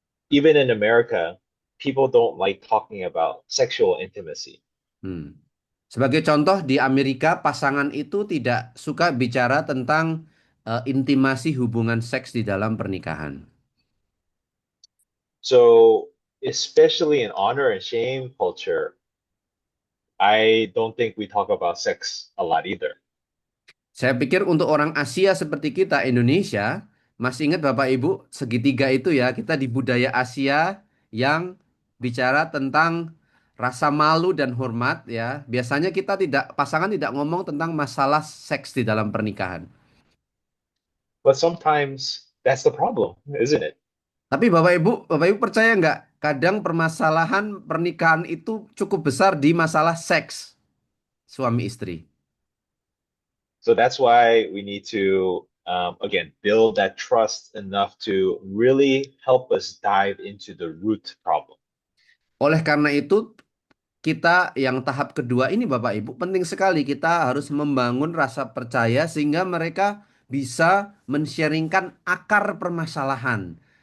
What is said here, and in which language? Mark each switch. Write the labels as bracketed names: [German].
[English] Even in America, people don't like talking about sexual intimacy. [Indonesian] Sebagai contoh di Amerika pasangan itu tidak suka bicara tentang intimasi hubungan seks di dalam pernikahan. [English] So especially in honor and shame culture, I don't think we talk about sex a lot either. [Indonesian] Saya pikir untuk orang Asia seperti kita, Indonesia, masih ingat Bapak Ibu, segitiga itu ya, kita di budaya Asia yang bicara tentang rasa malu dan hormat ya. Biasanya pasangan tidak ngomong tentang masalah seks di dalam pernikahan. [English] But sometimes that's the problem, isn't it? [Indonesian] Tapi Bapak Ibu percaya nggak? Kadang permasalahan pernikahan itu cukup besar di masalah seks suami istri. [English] So that's why we need to, again, build that trust enough to really help us dive into the root problem. [Indonesian] Oleh karena itu, kita yang tahap kedua ini Bapak Ibu penting sekali kita harus membangun rasa percaya sehingga mereka bisa men-sharingkan akar permasalahan.